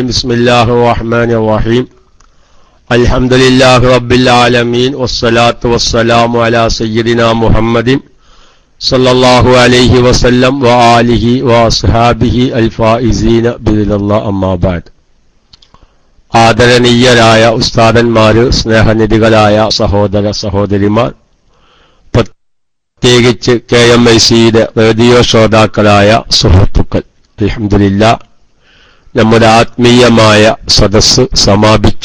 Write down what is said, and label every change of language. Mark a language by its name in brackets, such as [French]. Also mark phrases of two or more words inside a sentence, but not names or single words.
[Arabic] بسم الله الرحمن الرحيم. الحمد لله رب العالمين والصلاة والسلام على سيدنا محمد صلى الله عليه وسلم وآله وأصحابه الفائزين بإذن الله أما بعد. [Malayalam] ആദരണീയരായ ഉസ്താദന്മാര്, സ്നേഹനിധികളായ സഹോദര സഹോദരിമാർ, പ്രത്യേകിച്ച് KMICയുടെ റേഡിയോ ശ്രോതാക്കളായ സുഹൃത്തുക്കൾ, അൽഹംദുലില്ലാഹ് നമ്മുടെ ആത്മീയമായ സദസ്സ് സമാപിച്ചു.